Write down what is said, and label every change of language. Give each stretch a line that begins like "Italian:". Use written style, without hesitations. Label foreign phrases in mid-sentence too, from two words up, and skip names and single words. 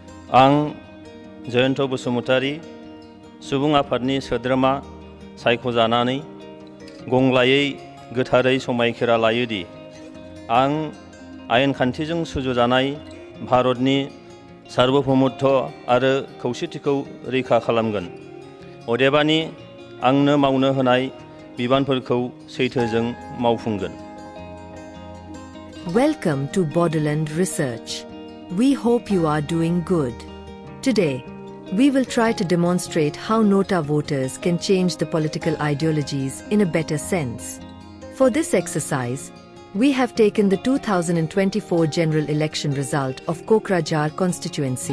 Bodo: आं जयन्त बसुमतारी सुबुं आफादनि सोद्रोमा सायख'जानानै गंग्लायै गोथारै समायखिरा लायोदि आं आयेन खान्थिजों सुजुजानाय भारतनि सार्वभौमत्व आरो खौसेथिखौ रैखा खालामगोन। अदेबानि आंनो मावनो होनाय बिबानफोरखौ सैथोजों मावफुंगोन।
English: Welcome to Borderland Research. We hope you are doing good. Today, we will try to demonstrate how Nota voters can change the political ideologies in a better sense. For this exercise, we have taken the 2024 general election result of Kokrajhar constituency.